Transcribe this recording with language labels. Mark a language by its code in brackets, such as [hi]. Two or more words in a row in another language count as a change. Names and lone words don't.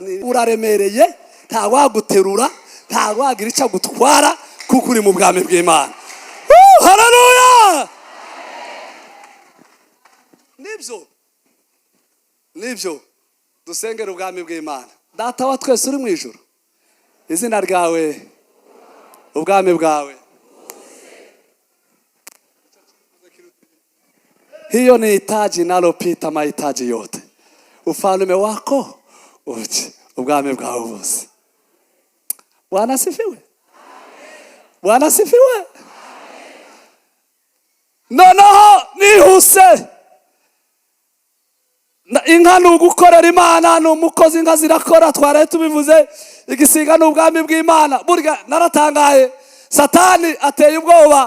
[rw] Uraremereye nta waguterura nta wagira icyo gutwara kuko uri mu bwami bw'Imana. Haleluya! Nibyo dusengera ubwami bw'Imana. Data wa twese uri mu ijuru, izina ryawe, ubwami bwawe. [sw] Hiyo ni hitaji nalopita mahitaji yote. Ufalme wako uje, [rw] ubwami bwawe bose. [sw] Bwana asifiwe. Bwana asifiwe. [rw] Noneho nihuse. Inka ni ugukorera Imana, ni umukozi inka zirakora. Twaraye tubivuze igisiga ni ubwami bw'Imana. Burya naratangaye, Satani ateye ubwoba.